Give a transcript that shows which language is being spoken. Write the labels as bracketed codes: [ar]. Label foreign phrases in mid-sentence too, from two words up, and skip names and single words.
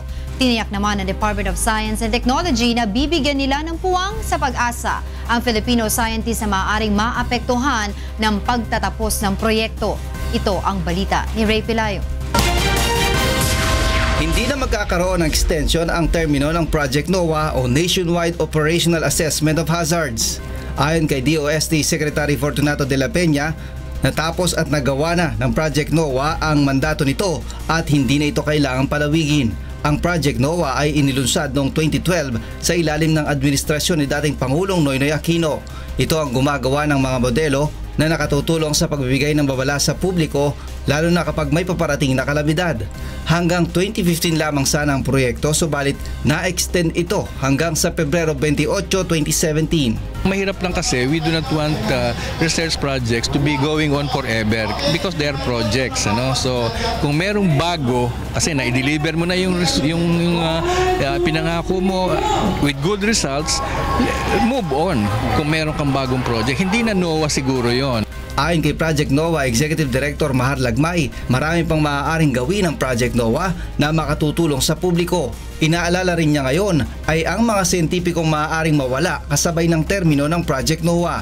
[tl] Tiniyak naman ng Department of Science and Technology na bibigyan nila ng puwang sa pag-asa ang [en] Filipino scientists [tl] na maaaring maapektuhan ng pagtatapos ng proyekto. Ito ang balita ni Ray Pilayo. Hindi na magkakaroon ng extension ang termino ng Project NOAA o Nationwide Operational Assessment of Hazards. Ayon kay DOST Secretary Fortunato de la Peña, natapos at nagawa na ng Project NOAA ang mandato nito at hindi na ito kailangang palawigin. Ang Project NOAA ay inilunsad noong 2012 sa ilalim ng administrasyon ni dating Pangulong Noynoy Aquino. Ito ang gumagawa ng mga modelo na nakatutulong sa pagbibigay ng babala sa publiko, lalo na kapag may paparating na kalamidad. Hanggang 2015 lamang sana ang proyekto, subalit na-extend ito hanggang sa Pebrero 28, 2017. Mahirap lang kasi [en] we do not want research projects to be going on forever because they are projects, [tl] ano? So kung merong bago, kasi na-deliver mo na yung pinangako mo [en] with good results, move on [tl] kung meron kang bagong project. Hindi na NOAA siguro yon. Ayon kay Project NOAA Executive Director Mahar Lagmay, marami pang maaaring gawin ng Project NOAA na makatutulong sa publiko. Inaalala rin niya ngayon ay ang mga siyentipikong maaaring mawala kasabay ng termino ng Project NOAA.